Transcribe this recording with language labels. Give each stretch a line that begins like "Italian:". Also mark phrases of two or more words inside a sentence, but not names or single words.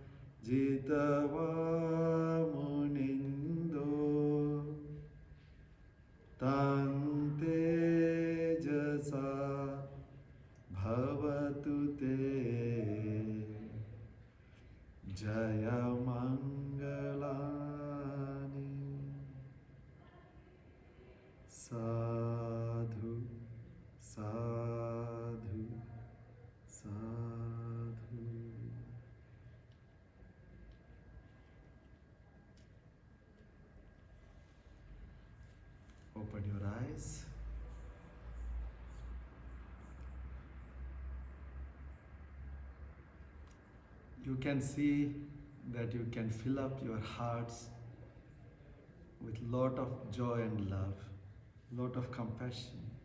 Pali: jitava munindo Tante jasa bhavatu te Jaya Mangalani Sadhu Sadhu Sadhu.
English: Open your eyes. You can see that you can fill up your hearts with lot of joy and love, lot of compassion.